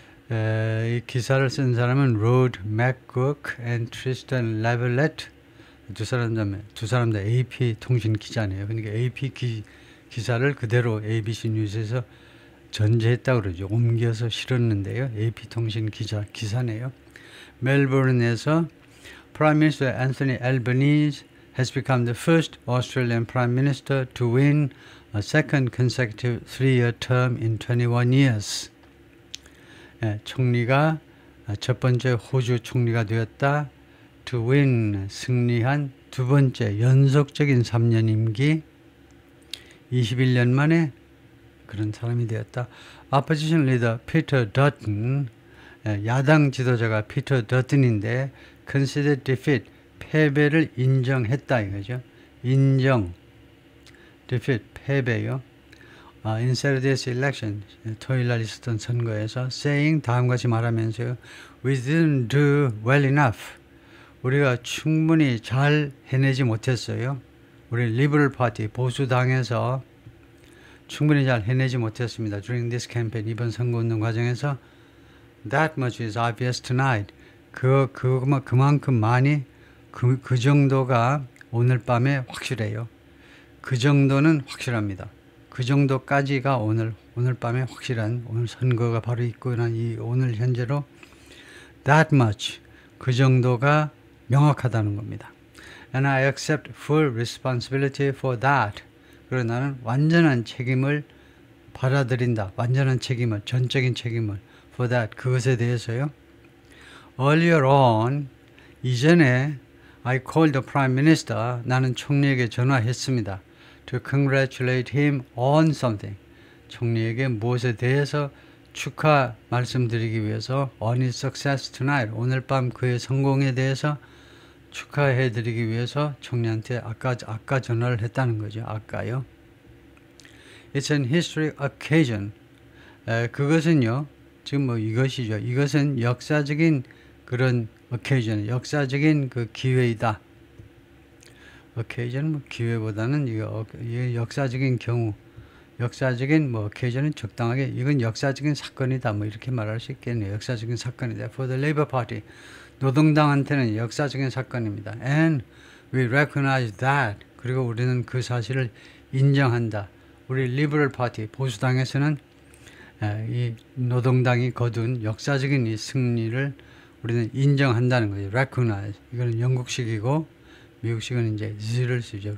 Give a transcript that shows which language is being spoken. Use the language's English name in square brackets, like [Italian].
[Korean] 이 기사를 쓴 사람은 로드 맥쿡 and 트리스탄 레벨렛 두 사람 다 AP 통신 기자네요. 그러니까 AP 기사를 그대로 ABC 뉴스에서 전제했다고 그러죠. 옮겨서 실었는데요. AP 통신 기사네요. [English] 멜버른에서 Prime Minister Anthony Albanese has become the first Australian Prime Minister to win a second consecutive 3-year term in 21 years. [Korean] 총리가 첫 번째 호주 총리가 되었다. [English] To win, [Korean] 승리한 두 번째 연속적인 3년 임기 21년 만에 그런 사람이 되었다. [English] Opposition leader Peter Dutton, [Korean] 야당 지도자가 피터 더튼인데 [English] consider defeat, [Korean] 패배를 인정했다 이거죠. 인정, defeat, 패배요. [English] In Saturday's election, [Korean] 토요일 날 있었던 선거에서 saying 다음같이 말하면서요. [English] We didn't do well enough. [Korean] 우리가 충분히 잘 해내지 못했어요. 우리 리버럴 파티, 보수당에서 충분히 잘 해내지 못했습니다. [English] During this campaign, [Korean] 이번 선거운동 과정에서 [English] That much is obvious tonight. [Korean] 그만큼 많이 그 정도가 오늘 밤에 확실해요. 그 정도는 확실합니다. 그 정도까지가 오늘 밤에 확실한 오늘 선거가 바로 있고 난 이 오늘 현재로 [English] that much [Korean] 그 정도가 명확하다는 겁니다. [English] And I accept full responsibility for that. [Korean] 그리고 나는 완전한 책임을 받아들인다. 완전한 책임을, 전적인 책임을 [English] for that [Korean] 그것에 대해서요. [English] Earlier on [Korean] 이전에 [English] I called the Prime Minister [Korean] 나는 총리에게 전화했습니다. [English] To congratulate him on something. [Korean] 총리에게 무엇에 대해서 축하 말씀드리기 위해서 [English] on his success tonight. [Korean] 오늘 밤 그의 성공에 대해서 축하해드리기 위해서 총리한테 아까 전화를 했다는 거죠. 아까요. [English] It's an history occasion. [Korean] 그것은요. 지금 뭐 이것이죠. 이것은 역사적인 그런 occasion, 역사적인 그 기회이다. occasion 뭐 기회보다는 이거 역사적인 경우, 역사적인 뭐 occasion은 적당하게 이건 역사적인 사건이다. 뭐 이렇게 말할 수 있겠네요. 역사적인 사건이다. [English] For the Labour Party, [Korean] 노동당한테는 역사적인 사건입니다. [English] And we recognize that. [Korean] 그리고 우리는 그 사실을 인정한다. 우리 리버럴 파티, 보수당에서는 이 노동당이 거둔 역사적인 이 승리를 우리는 인정한다는 거죠. [English] recognize. [Korean] 이거는 영국식이고 미국식은 이제 is를 쓰죠.